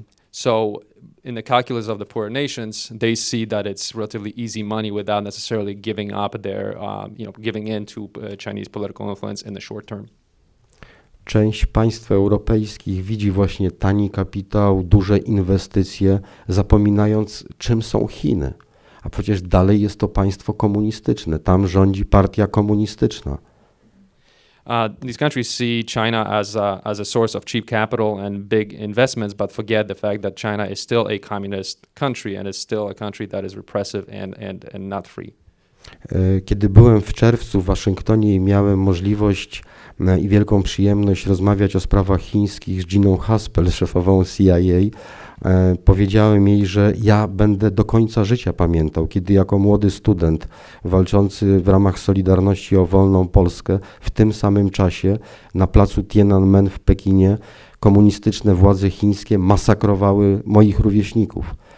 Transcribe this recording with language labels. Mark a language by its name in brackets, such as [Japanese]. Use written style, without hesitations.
[English] So in the calculus of the poorer nations, they see that it's relatively easy money without necessarily giving up their, giving in to Chinese political influence in the short term. [Polish] Część państw europejskich widzi właśnie tani kapitał, duże inwestycje, zapominając, czym są Chiny. A przecież dalej jest to państwo komunistyczne, tam rządzi partia komunistyczna. [English] These countries see China as a source of cheap capital and big investments, but forget the fact that China is still a communist country and is still a country that is repressive and not free. [Polish] Kiedy byłem w czerwcu w Waszyngtonie i miałem możliwość i wielką przyjemność rozmawiać o sprawach chińskich z Giną Haspel, szefową CIA, powiedziałem jej, że ja będę do końca życia pamiętał, kiedy jako młody student walczący w ramach Solidarności o wolną Polskę w tym samym czasie na placu Tiananmen w Pekinie komunistyczne władze chińskie masakrowały moich rówieśników.